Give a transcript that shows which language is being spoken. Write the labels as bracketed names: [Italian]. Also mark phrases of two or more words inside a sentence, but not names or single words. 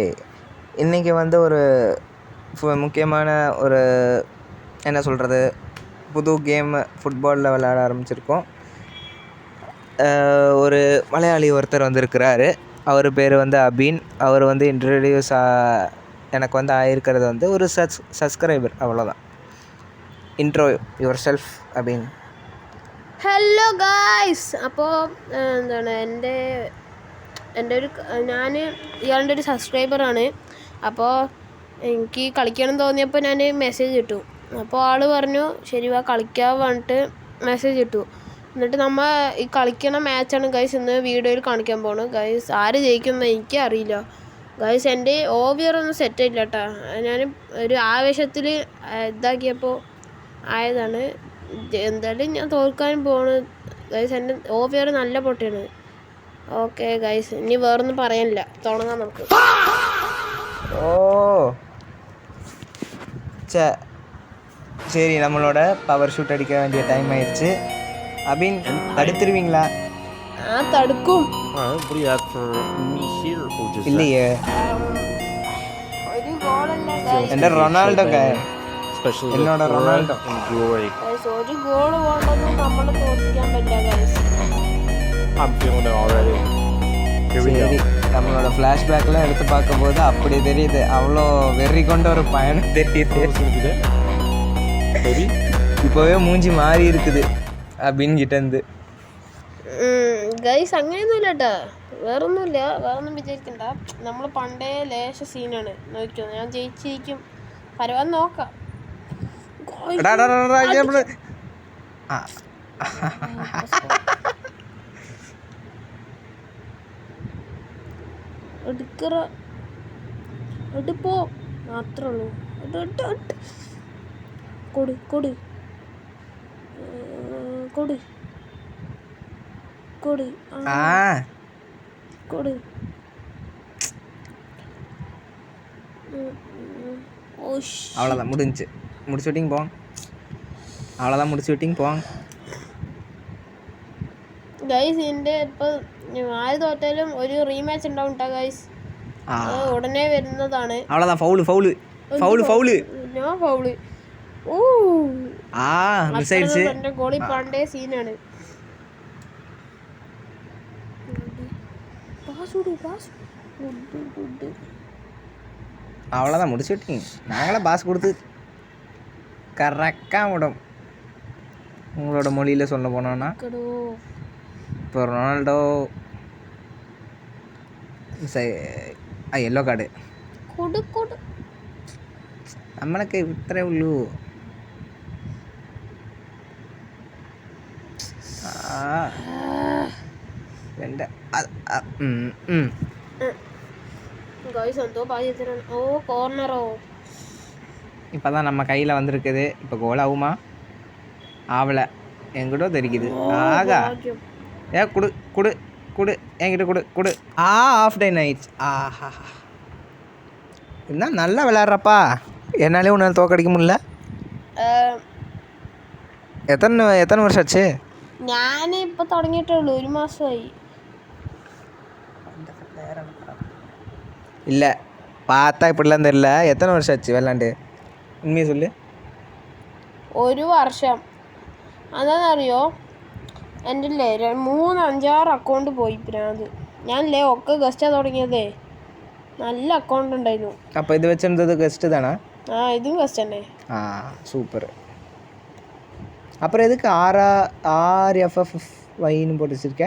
[Tamil] இன்றைக்கி வந்து ஒரு முக்கியமான ஒரு என்ன சொல்கிறது புது கேம் ஃபுட்பாலில் விளையாட ஆரம்பிச்சிருக்கோம். ஒரு மலையாளி ஒருத்தர் வந்திருக்கிறாரு. அவர் பேர் வந்து அபீன். அவர் வந்து இன்ட்ரடியூஸ் எனக்கு வந்து ஆகிருக்கிறது வந்து ஒரு சப்ஸ்கிரைபர், அவ்வளோதான். [English] intro your self அபீன். hello guys. [Malayalam] അപ്പോൾ എന്താണ് ഞാൻ ഇയാളുടെ ഒരു സബ്സ്ക്രൈബറാണ്. അപ്പോൾ എനിക്ക് കളിക്കണം തോന്നിയപ്പോൾ ഞാൻ മെസ്സേജ് ഇട്ടു. അപ്പോൾ ആൾ പറഞ്ഞു ശരി വാ കളിക്കാൻ പറഞ്ഞിട്ട് മെസ്സേജ് ഇട്ടു. എന്നിട്ട് നമ്മൾ ഈ കളിക്കണ മാച്ചാണ് ഗൈസ് ഇന്ന് വീഡിയോയിൽ കാണിക്കാൻ പോണു. ഗൈസ് ആര് ജയിക്കുമെന്ന് എനിക്ക് അറിയില്ല ഗൈസ്. എൻ്റെ ഓവിയറൊന്നും സെറ്റായില്ല കേട്ടോ. ഞാൻ ഒരു ആവേശത്തിൽ ഇതാക്കിയപ്പോൾ ആയതാണ്. എന്തായാലും ഞാൻ തോൽക്കാനും പോണ് ഗൈസ്. എൻ്റെ ഓവിയർ നല്ല പൊട്ടിയാണ്. ഓക്കെ ഗൈസ്, ഇനി വേറൊന്നും പറയാനില്ല, തുടങ്ങാം നമുക്ക്. [Tamil] சரி, நம்மளோட [English] power shoot [Tamil] அடிக்க வேண்டிய டைம் ஆயிடுச்சு. அபின், தடுத்துருவீங்களா? தடுக்கும். இல்லையே, [Malayalam] ഒരു ഗോളല്ല എൻ്റെ റൊണാൾഡോ എന്നോട് റൊണാൾഡോ ഒരു ഗോൾ കൊണ്ടൊന്നും നമ്മളെ തോൽപ്പിക്കാൻ പറ്റില്ല ഗൈസ്. [Tamil] சரி, நம்மளோட ஃப்ளாஷ்பேக்லாம் எடுத்து பார்க்கும்போது அப்படி தெரியுது. அவ்வளோ வெறி கொண்ட ஒரு பயணம் தெரியுது. இப்போவே மூஞ்சி மாறி இருக்குது அப்படின்னு கிட்டேருந்து. [Malayalam] ഗൈസ് അങ്ങനെയൊന്നുമില്ല കേട്ടോ, വേറൊന്നുമില്ല, വേറൊന്നും വിചാരിക്കണ്ട. നമ്മൾ പണ്ടേ ലേശ സീനാണ്. നോക്കിയോ, ഞാൻ ജയിച്ചിരിക്കും, പരവാൻ നോക്കാം. എടുപ്പോ മാത്രേ ഉള്ളൂ. കൊടു കൊടു കൊടു കൊടു കൊടു. [Tamil] அவ்வளோதான், முடிஞ்சு விட்டிங்க போங்க. அவ்வளோதான், முடிச்சு விட்டிங்க போங்க [Malayalam] ഗൈസ്. എൻ്റെ ഇപ്പോൾ ആര് തോറ്റാലും ഒരു റീമാച്ച് ഉണ്ടാവും കേട്ടോ ഗൈസ്. ഉടനെ വരുന്നതാണ്. [English] അவ்வளோதான், foul foul foul foul [Malayalam] ഞാൻ ഫൗള്. [Tamil] മിസ് ആയിடுச்சு. [Malayalam] എൻ്റെ ഗോളി പണ്ടേ സീനാണ്. [Tamil] அவ்வளோதான், முடிச்சு விட்டீங்க. நாங்களாம் பாஸ் கொடுத்து கரெக்டாக விடும். உங்களோட மொழியில் சொல்ல போனோன்னா இப்போ റൊണാൾഡോ [English] yellow card [Malayalam] നമ്മളൊക്കെ ഇത്രേ ഉള്ളൂ. [Tamil] இப்போ தான் நம்ம கையில் வந்திருக்குது. இப்போ கோல் ஆகுமா? ஆவலை, என்கிட்ட தெரிக்குது. ஆகா, குடு குடு குடு, என்கிட்ட குடு குடு. [English] half time [Tamil] ஆயிடுச்சு. ஆஹா, என்ன நல்லா விளையாடுறப்பா. என்னாலே ஒன்றால் தோக்கடிக்க முடியல. எத்தனை வருஷம் ஆச்சு? [Malayalam] ഞാൻ ഇപ്പോൾ തുടങ്ങിയിട്ടേ ഉള്ളൂ, ഒരു മാസമായി. [Tamil] இல்லை, பார்த்தா இப்படிலாம் தெரியல. எத்தனை வருஷம் ஆச்சு விளாண்டு? உண்மையை சொல்லு. [Malayalam] ഒരു വർഷം. അതാണെന്നറിയോ, എൻ്റെ അല്ലേ 3-5-6 അക്കൗണ്ട് പോയി പ്രാന്ത്. ഞാനല്ലേ ഒക്കെ ഗസ്റ്റാണ് തുടങ്ങിയതേ. നല്ല അക്കൗണ്ട് ഉണ്ടായിരുന്നു. അപ്പോൾ ഇത് വെച്ചിരുന്നത് ഗസ്റ്റ് தானா? ഇതും ഗസ്റ്റ് തന്നെ. [Tamil] சூப்பர். அப்புறம் எதுக்கு RFFYன்னு போட்டு வச்சிருக்க?